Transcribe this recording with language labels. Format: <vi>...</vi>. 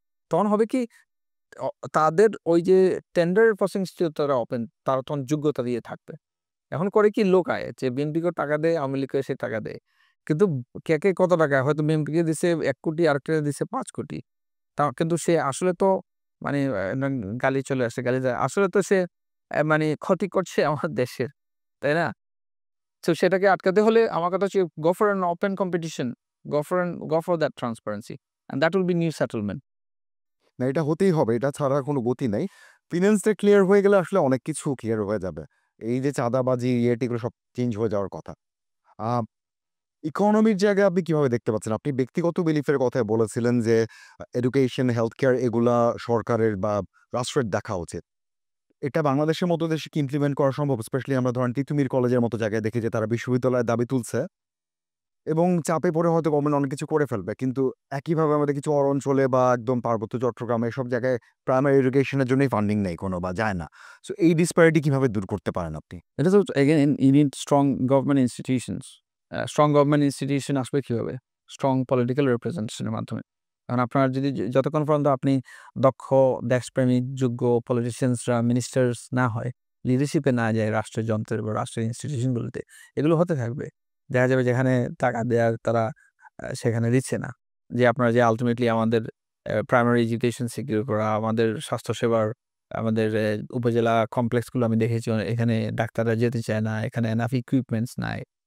<bn>তখন হবে কি, তাদের ওই যে টেন্ডারের প্রসেসটিও তারা ওপেন, তারা তখন যোগ্যতা দিয়ে থাকবে। এখন করে কি লোকায় যে বিএনপিকেও টাকা দেয়, আওয়ামী লীগকেও সে টাকা দেয়। কিন্তু কে কত টাকা, হয়তো বিএনপিকে দিছে ১ কোটি, আরেকটাকে দিছে ৫ কোটি। কিন্তু সে আসলে তো মানে গালি চলে আসে, গালি যায়। আসলে তো সে মানে ক্ষতি করছে আমার দেশের। তাই না? তো সেটাকে আটকাতে হলে আমার কথা হচ্ছে</bn> <en>go for an open competition, go for that transparency and that will be new settlement.</en> <bn>না, এটা হতেই হবে। এটা ছাড়া কোনো গতি নাই। ফিন্যান্সটা ক্লিয়ার হয়ে গেলে আসলে অনেক কিছু ক্লিয়ার হয়ে যাবে। এই যে চাঁদাবাজি, এগুলো সব চেঞ্জ হয়ে যাওয়ার কথা। আ ইকোনমির জায়গায় আপনি কিভাবে দেখতে পাচ্ছেন? আপনি ব্যক্তিগত বিলিফের কথায় বলেছিলেন যে এডুকেশন, হেলথ কেয়ার এগুলা সরকারের বা রাষ্ট্রের দেখা উচিত। এটা বাংলাদেশের মতো দেশে কি ইমপ্লিমেন্ট করা সম্ভব? স্পেশালি আমরা ধরেন তিতুমির কলেজের মতো জায়গায় দেখি যে তারা বিশ্ববিদ্যালয়ের দাবি তুলছে এবং চাপে পড়ে হয়তো গভর্নমেন্ট অনেক কিছু করে ফেলবে। কিন্তু একইভাবে আমাদের কিছু অঞ্চলে বা একদম পার্বত্য চট্টগ্রামে এসব জায়গায় প্রাইমারি এডুকেশনের জন্যই ফান্ডিং নেই কোনো বা যায় না। সো এই ডিসপ্যারিটি কিভাবে দূর করতে পারেন আপনি?</bn> <en>It is also, again, you need strong government institutions. Strong government institution</en> <bn>আসবে কিভাবে?</bn> <en>Strong political representation</en> <bn>এর মাধ্যমে। কারণ আপনার যদি যতক্ষণ পর্যন্ত আপনি দক্ষ, দেশপ্রেমিক, যোগ্য পলিটিশিয়ানসরা মিনিস্টার্স না হয়, লিডারশিপে না যায় রাষ্ট্রের যন্ত্রের বা রাষ্ট্রের ইনস্টিটিউশনগুলোতে, এগুলো হতে থাকবে। দেখা যাবে যেখানে টাকা দেয়ার তারা সেখানে দিচ্ছে না। যে আপনারা যে আল্টিমেটলি আমাদের প্রাইমারি এডুকেশন সিকিউর করা, আমাদের স্বাস্থ্যসেবার, আমাদের উপজেলা কমপ্লেক্সগুলো আমি দেখেছি এখানে ডাক্তাররা যেতে চায় না, এখানে এনাফ ইকুইপমেন্টস নাই।</bn>